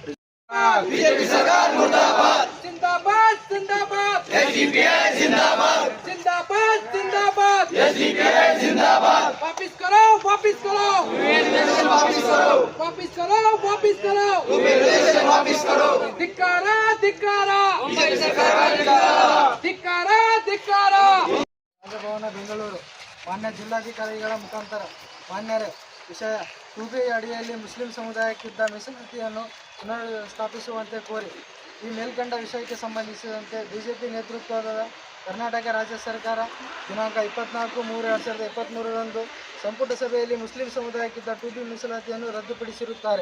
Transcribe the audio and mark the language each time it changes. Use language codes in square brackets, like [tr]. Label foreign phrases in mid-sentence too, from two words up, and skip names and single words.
[hi] बीजेपी सरकार मुर्दाबाद, जिंदाबाद जिंदाबाद, एसडीपीआई जिंदाबाद, जिंदाबाद जिंदाबाद, एसडीपीआई जिंदाबाद। वापिस करो, वापिस करो, वापिस करो, वापिस करो, वापिस करो, वापिस करो। [kn] ಧಿಕ್ಕಾರ, ಧಿಕ್ಕಾರ, ಬಿಜೆಪಿ ಸರ್ಕಾರ ಧಿಕ್ಕಾರ, ಧಿಕ್ಕಾರ। ರಾಜಭವನ ಬೆಂಗಳೂರು ಮಾನ್ಯ ಜಿಲ್ಲಾಧಿಕಾರಿಗಳ ಮುಖಾಂತರ ಮಾನ್ಯರೇ, ವಿಷಯ 2B ಅಡಿಯಲ್ಲಿ ಮುಸ್ಲಿಂ ಸಮುದಾಯಕ್ಕಿದ್ದ ಮೀಸಲಾತಿಯನ್ನು ಪುನರ್ ಸ್ಥಾಪಿಸುವಂತೆ ಕೋರಿ ಈ ಮೇಲ್ಕಂಡ ವಿಷಯಕ್ಕೆ ಸಂಬಂಧಿಸಿದಂತೆ ಬಿಜೆಪಿ ನೇತೃತ್ವದ ಕರ್ನಾಟಕ ರಾಜ್ಯ ಸರ್ಕಾರ ದಿನಾಂಕ 24/3/2023ರಂದು ಸಂಪುಟ ಸಭೆಯಲ್ಲಿ ಮುಸ್ಲಿಂ ಸಮುದಾಯಕ್ಕಿದ್ದ 2B ಮೀಸಲಾತಿಯನ್ನು ರದ್ದುಪಡಿಸಿರುತ್ತಾರೆ.